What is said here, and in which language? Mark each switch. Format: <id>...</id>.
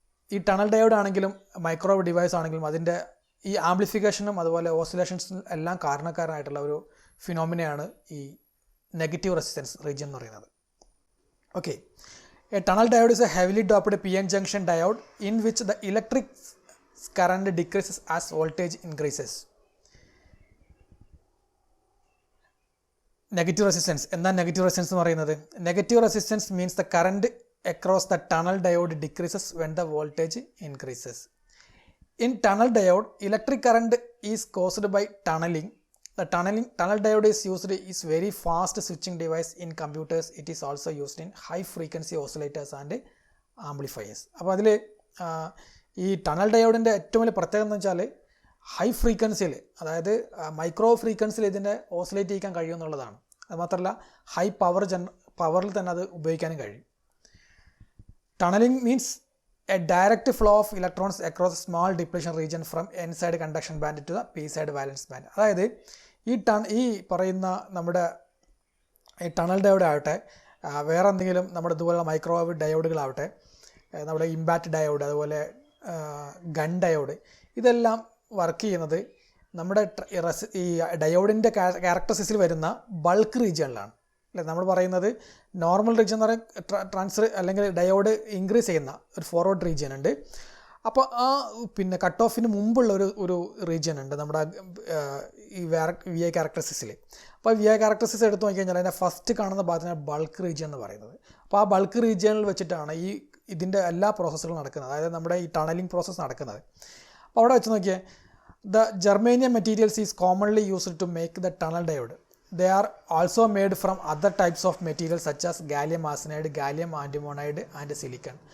<ml>ഈ tunnel diode ആണെങ്കിലും microwave device ആണെങ്കിലും അതിൻ്റെ ഈ ആംപ്ലിഫിക്കേഷനും അതുപോലെ ഓസിലേഷൻസും എല്ലാം കാരണക്കാരനായിട്ടുള്ള ഒരു ഫിനോമിനയാണ് ഈ നെഗറ്റീവ് റെസിസ്റ്റൻസ് റീജിയൻ എന്ന് പറയുന്നത്.</ml> <en>Okay, a tunnel diode is a heavily doped PN junction diode in which the electric current decreases as voltage increases.</en> <ml>Negative resistance. എന്താ നെഗറ്റീവ് റെസിസ്റ്റൻസ് എന്ന് പറയുന്നത്?</ml> <en>Negative resistance means the current across the tunnel diode decreases when the voltage increases. In tunnel diode, electric current is caused by tunneling. The tunnel diode is very fast switching device in computers. It is also used in high frequency oscillators and amplifiers.</en> <ml>അപ്പോൾ അതിൽ ഈ tunnel ഡയോഡിൻ്റെ ഏറ്റവും വലിയ പ്രത്യേകത എന്ന് വെച്ചാൽ high ഫ്രീക്വൻസിയിൽ, അതായത് മൈക്രോ ഫ്രീക്വൻസിയിൽ ഇതിനെ ഓസിലേറ്റ് ചെയ്യിക്കാൻ കഴിയുമെന്നുള്ളതാണ്. അതുമാത്രമല്ല ഹൈ പവറിൽ തന്നെ അത് ഉപയോഗിക്കാനും കഴിയും.</ml> <en>Tunneling means a direct flow of electrons across a small depletion region from n-side conduction band to the p-side valence band.</en> <ml>അതായത് ഈ പറയുന്ന നമ്മുടെ ഈ ടണൽ ഡയോഡ് ആവട്ടെ, വേറെ എന്തെങ്കിലും നമ്മുടെ ഇതുപോലുള്ള മൈക്രോവേവ് ഡയോഡുകളാവട്ടെ, നമ്മുടെ ഇമ്പാക്റ്റ് ഡയോഡ്, അതുപോലെ ഗൺ ഡയോഡ്, ഇതെല്ലാം വർക്ക് ചെയ്യുന്നത് നമ്മുടെ ഈ ഡയോഡിൻ്റെ ക്യാരക്ടറിസ്റ്റിക്സിൽ വരുന്ന ബൾക്ക് റീജിയനിലാണ്. അല്ലെ, നമ്മൾ പറയുന്നത് നോർമൽ റീജിയൻ എന്ന് പറയുന്നത് ട്രാൻസ്ഫർ അല്ലെങ്കിൽ ഡയോഡ് ഇൻക്രീസ് ചെയ്യുന്ന ഒരു ഫോർവേഡ് റീജിയൻ ഉണ്ട്. അപ്പോൾ ആ പിന്നെ കട്ട് ഓഫിന് മുമ്പുള്ള ഒരു റീജിയൻ ഉണ്ട് നമ്മുടെ ഈ VI ക്യാരക്ടറിസ്റ്റിക്സിൽ. അപ്പോൾ VI ക്യാരക്ടറിസ്റ്റിക്സ് എടുത്ത് നോക്കിക്കഴിഞ്ഞാൽ അതിൻ്റെ ഫസ്റ്റ് കാണുന്ന ഭാഗത്തിനാണ് ബൾക്ക് റീജിയൻ എന്ന് പറയുന്നത്. അപ്പോൾ ആ ബൾക്ക് റീജിയനിൽ വെച്ചിട്ടാണ് ഇതിൻ്റെ എല്ലാ പ്രോസസ്സുകളും നടക്കുന്നത്, അതായത് നമ്മുടെ ഈ ടണലിംഗ് പ്രോസസ്സ് നടക്കുന്നത്. അപ്പോൾ അവിടെ വെച്ച് നോക്കിയാൽ</ml> <en>The germanium materials is commonly used to make the tunnel diode. They are also made from other types of materials such as gallium arsenide, gallium antimonide and silicon.</en>